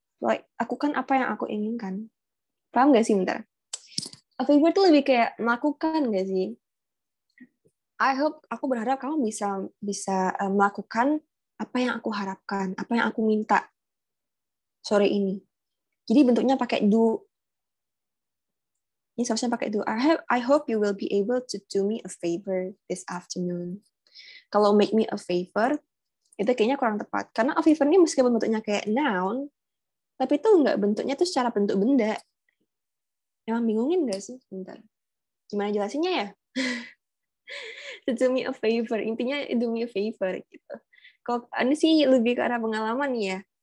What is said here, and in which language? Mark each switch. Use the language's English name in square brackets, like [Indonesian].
[Indonesian] Like, aku kan apa yang aku inginkan. Paham nggak sih, bentar? A favor itu lebih kayak melakukan nggak sih? Aku berharap kamu bisa melakukan apa yang aku harapkan, apa yang aku minta sore ini. Jadi bentuknya pakai do. Ini seharusnya pakai do. [English] I hope you will be able to do me a favor this afternoon. [Indonesian] Kalau make me a favor, itu kayaknya kurang tepat. Karena a favor ini meskipun bentuknya kayak noun, tapi itu nggak bentuknya tuh secara bentuk benda. Emang bingungin nggak sih? Bentar. Gimana jelasinnya ya? [English] To do me a favor. [Indonesian] Intinya do me a favor gitu. Kalau ini sih lebih ke arah pengalaman ya.